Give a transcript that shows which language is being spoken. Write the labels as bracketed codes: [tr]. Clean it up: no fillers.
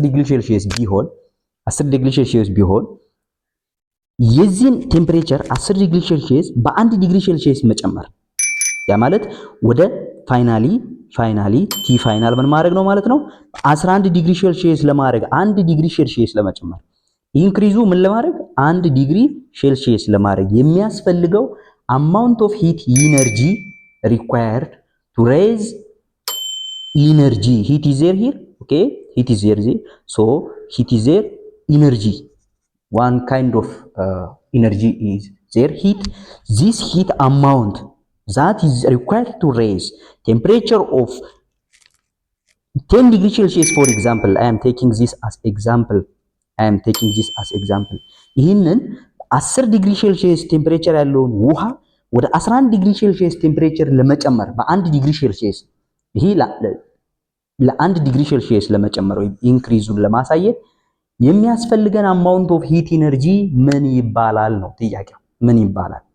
[am] ሴልሺየስ ቢሆን የዚህን ቴምፕሬቸር 10 ዲግሪ ሴልሺየስ በ1 ዲግሪ ሴልሺየስ መጨመር ያ ማለት ወደ ፋይናሊ ቲ ፋይናል ምን ማድረግ ነው ማለት ነው 11 ዲግሪ ሴልሺየስ ለማድረግ 1 ዲግሪ ሴልሺየስ ለመጨመር ኢንክሪዙ ምን ለማድረግ 1 ዲግሪ ሴልሺየስ ለማድረግ የሚያስፈልገው [en] amount of heat energy required to raise energy. Heat is there here. Okay, heat is there. So heat is there, energy, one kind of energy is there, heat. This heat amount that is required to raise temperature of 10 degree Celsius, for example. I am taking this as example. [am] ይህንን 10 ዲግሪ ሴልሺየስ ቴምፕሬቸር ያለውን ውሃ ወደ 11 ዲግሪ ሴልሺየስ ቴምፕሬቸር ለመጨመር በ1 ዲግሪ ሴልሺየስ ይሄ ለ1 ዲግሪ ሴልሺየስ ለመጨመር ወይም ኢንክሪዙን ለማሳየት የሚያስፈልገን [en] አማውንት ኦፍ ሂት ኢነርጂ [am] ምን ይባላል ነው ጥያቄው። ምን ይባላል?